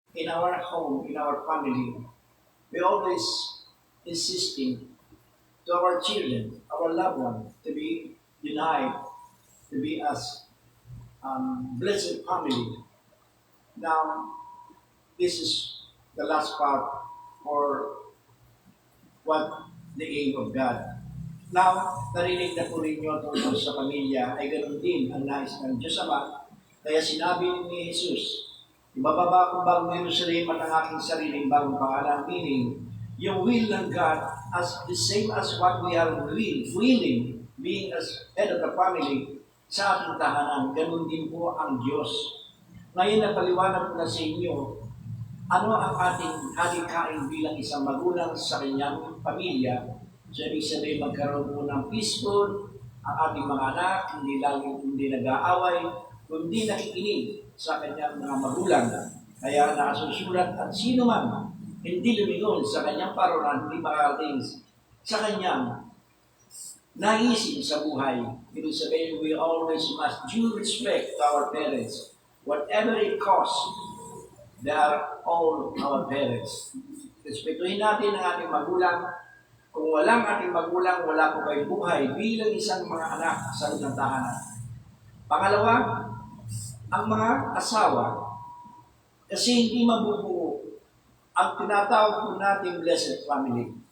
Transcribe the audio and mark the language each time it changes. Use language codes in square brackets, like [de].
[en] In our home, in our family, we always insisting to our children, our loved ones, to be united, to be as blessed family. Now, this is the last part for what the aim of God. [tl] Now, narinig na po rin nyo tungkol sa pamilya ay ganun din ang nais ng Diyos Ama. Kaya sinabi ni Jesus, ibababa kong bagong Jerusalem at ang aking sariling bagong pangalan, meaning, yung will ng God [en] as the same as what we are willing, being as head of the family, [tl] sa ating tahanan, ganun din po ang Diyos. Ngayon napaliwanag ko na sa inyo, ano ang ating halikain bilang isang magulang sa kanyang pamilya. So, ibig sabihin magkaroon po ng peaceful, ang ating mga anak, hindi nag-aaway, kundi nakikinig sa kanyang mga magulang. Kaya nakasusulat at sino man hindi lumingon sa kanyang parolan, hindi makarating sa kanyang naisin sa buhay. Ibig sabihin, [en] we always must due respect to our parents. Whatever it costs, they are all our parents. [tl] Respetuhin natin ang ating magulang. Kung walang ating magulang, wala po kayong buhay bilang isang mga anak sa loob ng tahanan. Pangalawa, ang mga asawa, kasi hindi mabubuo ang tinatawag po natin blessed family.